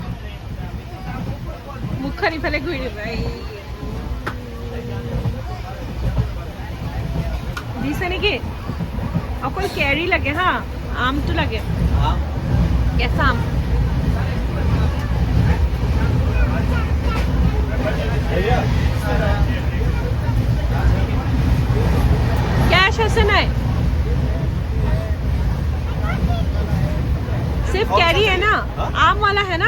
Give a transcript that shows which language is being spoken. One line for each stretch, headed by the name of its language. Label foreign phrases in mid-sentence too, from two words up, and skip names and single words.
Assamese: মুখখন ইফালে ঘূৰি দিবা দিছে নেকি অকল কেৰি লাগে হা আমটো লাগে কেঁচা আম
Hindi: कैश है ना सिर्फ कैरी है ना आम वाला है ना